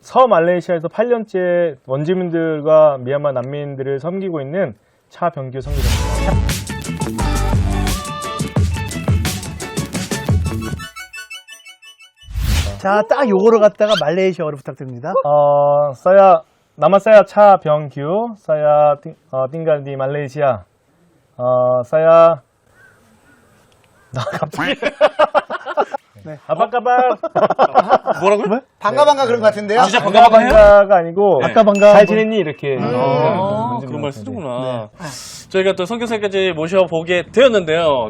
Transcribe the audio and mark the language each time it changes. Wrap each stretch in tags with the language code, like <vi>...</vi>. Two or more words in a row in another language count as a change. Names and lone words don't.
<ko>서말레이시아에서 8년째 원주민들과 미얀마 난민들을 섬기고 있는 차병규 선교사입니다. 자, 딱 요거로 갔다가 말레이시아어로 부탁드립니다.</ko> <ms>nama saya 차병규, saya tinggal di Malaysia.</ms> <ko>saya 갑자기 네.</ko> <ms>아빠까방</ms> <ko>뭐라고요? 반가 그런 것 같은데요? 진짜 반가워요? 반가가 아니고 아까 반가 잘 지냈니 이렇게 그런 말 쓰는구나. 저희가 또 선교사까지 모셔보게 되었는데요.</ko>